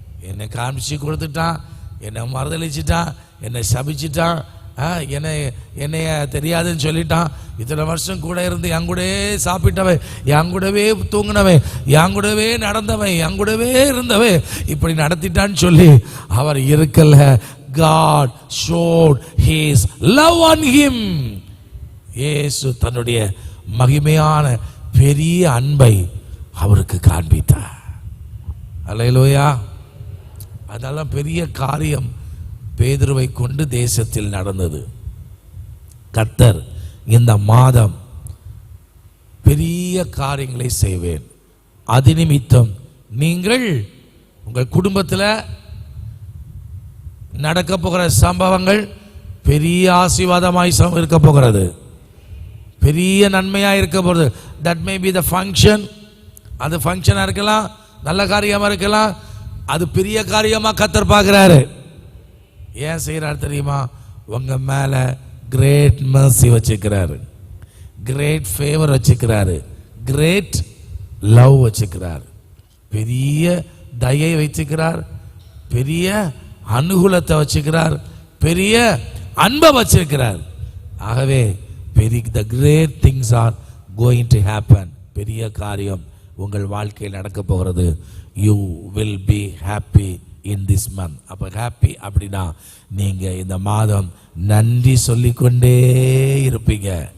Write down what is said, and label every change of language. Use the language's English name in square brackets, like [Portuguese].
[Tamil] என்னை காமிச்சு கொடுத்துட்டான், என்னை மறுதளிச்சிட்டான், என்னை சபிச்சிட்டான், என்னைய தெரியாதுன்னு சொல்லிட்டான். இத்தனை வருஷம் கூட இருந்து என் கூடவே சாப்பிட்டவன், என் கூடவே தூங்கினவன், என் கூடவே நடந்தவன், என் கூடவே இருந்தவன் இப்படி நடத்திட்டான்னு சொல்லி அவர் இருக்கல. [English] God showed his love on him. [Tamil] இயேசு தன்னுடைய மகிமையான பெரிய அன்பை அவருக்கு காண்பித்தார். அல்லேலூயா. அதெல்லாம் பெரிய காரியம் பேதுருவை கொண்டு தேசத்தில் நடந்தது. கர்த்தர் இந்த மாதம் பெரிய காரியங்களை செய்வேன். அது நிமித்தம் நீங்கள் உங்கள் குடும்பத்தில் நடக்க போகிற சம்பவங்கள் பெரிய ஆசீர்வாதமாய் இருக்க போகிறது, பெரிய நன்மையாக இருக்க போகிறது. [English] That may be the function. [Tamil] அது ஃபங்க்ஷனாக இருக்கலாம், நல்ல காரியமாக இருக்கலாம், அது பெரிய காரியமாக கர்த்தர் பார்க்குறாரு. ஏன் செய்கிறார் தெரியுமா? உங்கள் மேலே [English] great mercy [Tamil] வச்சுக்கிறாரு, [English] great favour [Tamil] வச்சுக்கிறாரு, [English] great love [Tamil] வச்சுக்கிறார், பெரிய தயை வச்சுக்கிறார், பெரிய அனுகூலத்தை வச்சுக்கிறார், பெரிய அன்பை வச்சிருக்கிறார். ஆகவே பெரிய [English] the great things are going to happen. [Tamil] பெரிய காரியம் உங்கள் வாழ்க்கையில் நடக்க போகிறது. [English] You will be happy in this month. [Tamil] அப்போ ஹாப்பி அப்படின்னா நீங்கள் இந்த மாதம் நன்றி சொல்லிக்கொண்டே இருப்பீங்க.